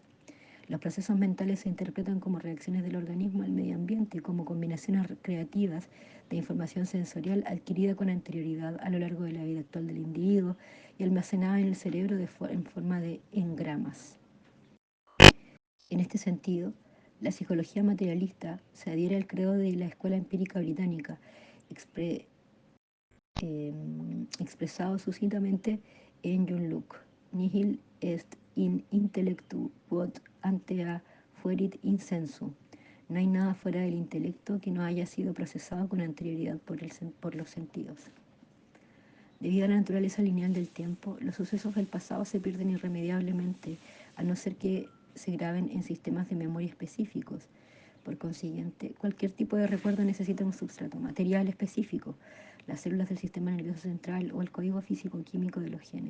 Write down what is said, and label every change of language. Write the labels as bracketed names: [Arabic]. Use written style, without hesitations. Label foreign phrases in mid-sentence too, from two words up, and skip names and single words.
[Spanish] Los procesos mentales se interpretan como reacciones del organismo al medio ambiente, como combinaciones creativas de información sensorial adquirida con anterioridad a lo largo de la vida actual del individuo y almacenada en el cerebro en forma de engramas. En este sentido, La psicología materialista se adhiere al credo de la escuela empírica británica, expresado sucintamente en John Locke: [Latin] nihil est in intellectu quod ante fuerit in sensu. [Spanish] No hay nada fuera del intelecto que no haya sido procesado con anterioridad por los sentidos. Debido a la naturaleza lineal del tiempo, los sucesos del pasado se pierden irremediablemente, a no ser que se graben en sistemas de memoria específicos. Por consiguiente, cualquier tipo de recuerdo necesita un substrato material específico, las células del sistema nervioso central o el código físico-químico de los genes.